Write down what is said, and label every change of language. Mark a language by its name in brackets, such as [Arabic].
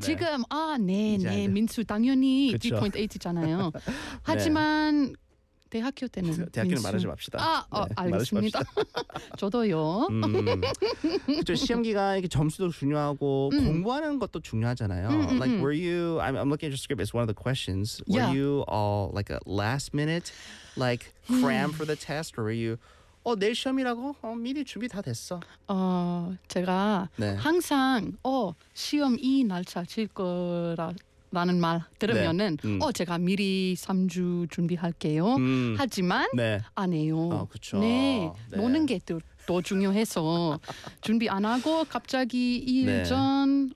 [Korean] 지금 아, 네네 민수 당연히 3포인트잖아요. 하지만 네. 대학교 때는 대학교는 민수. 말하지 맙시다. 아, 네, 알겠습니다. 맙시다. 저도요. 그렇죠. 시험 기간 점수도 중요하고 공부하는 것도 중요하잖아요. [English] Like, were you? I'm looking at your script. It's one of the questions. Were yeah. you all like a last minute, like cram for the test, or were you? [Korean] 어, 내일 시험이라고? 어, 미리 준비 다 됐어. 어, 제가 네. 항상 어 시험 이 날짜 칠 거라. 라는 말 들으면은 네. 어 제가 미리 3주 준비할게요. 하지만 네. 안 해요. 어, 그쵸. 네. 네. 노는 게 더 중요해서 준비 안 하고 갑자기 일전 네.